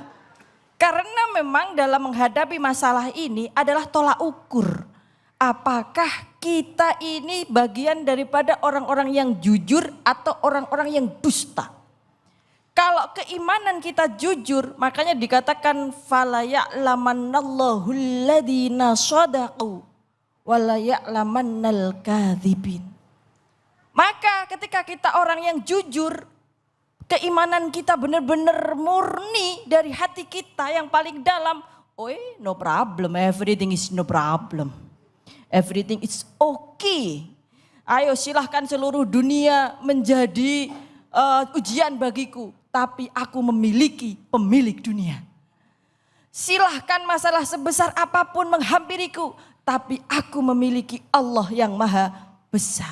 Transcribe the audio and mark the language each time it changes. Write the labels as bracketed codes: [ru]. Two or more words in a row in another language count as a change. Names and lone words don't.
[id] Karena memang dalam menghadapi masalah ini adalah tolak ukur. Apakah kita ini bagian daripada orang-orang yang jujur atau orang-orang yang dusta? Kalau keimanan kita jujur, makanya dikatakan [ar] فليعلمن الله الذين صدقوا وليعلمن الكاذبين. [id] Maka ketika kita orang yang jujur, keimanan kita benar-benar murni dari hati kita yang paling dalam. [en] No problem, everything is no problem. Everything is okay. [id] Ayo silahkan seluruh dunia menjadi ujian bagiku. Tapi aku memiliki pemilik dunia. Silahkan masalah sebesar apapun menghampiriku. Tapi aku memiliki Allah yang maha besar.